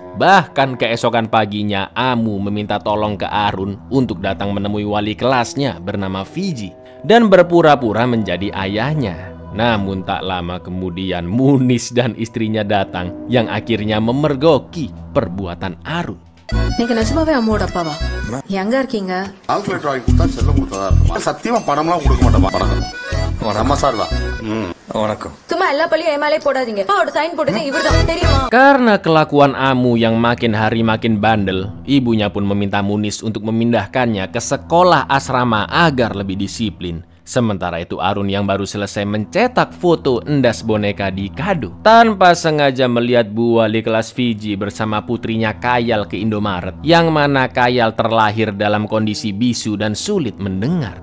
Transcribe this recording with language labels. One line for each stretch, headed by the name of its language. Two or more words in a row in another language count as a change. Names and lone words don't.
Indonesian: Bahkan keesokan paginya Amu meminta tolong ke Arun untuk datang menemui wali kelasnya bernama Fiji dan berpura-pura menjadi ayahnya. Namun tak lama kemudian Munis dan istrinya datang yang akhirnya memergoki perbuatan Arun.
Tamil: நீங்க நிஜமாவே அம்மாவோட அப்பாவா? எங்க இருக்கீங்க? கால்குலேட்டர் வாங்கி கொடுத்தா செல்லம் கொடுத்ததா இருக்கும். சத்தியமா பணம்லாம் கொடுக்க மாட்டேன். வணக்கம். நம்ம சார் தான். வணக்கம். சும்மா எல்லா பள்ளியும் ஏமாலே போடாதீங்க. அப்பாவோட சைன் போட்டது இவர்தான், தெரியுமா?
Indonesian: Karena kelakuan Amu yang makin hari makin bandel, ibunya pun meminta Munis untuk memindahkannya ke sekolah asrama agar lebih disiplin. Sementara itu Arun yang baru selesai mencetak foto endas boneka di kado, tanpa sengaja melihat Bu Wali kelas Fiji bersama putrinya Kayal ke Indomaret, yang mana Kayal terlahir dalam kondisi bisu dan sulit mendengar.